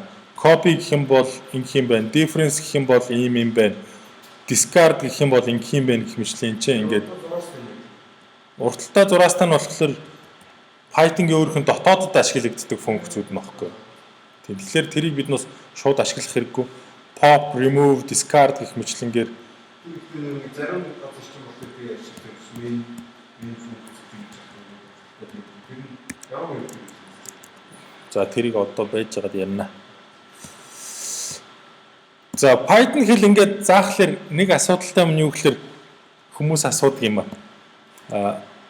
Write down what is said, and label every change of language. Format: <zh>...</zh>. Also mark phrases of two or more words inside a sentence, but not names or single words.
<mn>Copy гэх юм бол ингэх юм байна. Difference гэх юм бол ийм юм байна. Discard гэх юм бол ингэх юм байна гэх мэтлэн чинь ингээд урталтай зураастай нь болохоор Python-гийн өөрийнх нь дотоодод ашиглагддаг функцүүд нь баггүй. Тэгэхээр тэрийг бид нас шууд ашиглах хэрэггүй. Pop, remove, discard гэх мэтлэнгээр зарим газар ч юм уу би ашиглаж main функц гэж байна. За тэрийг одоо байж байгаад ярина. За Python хэл ингээд заахлаар нэг асуудалтай юм юу гэхээр хүмүүс асуудаг юм аа.</mn>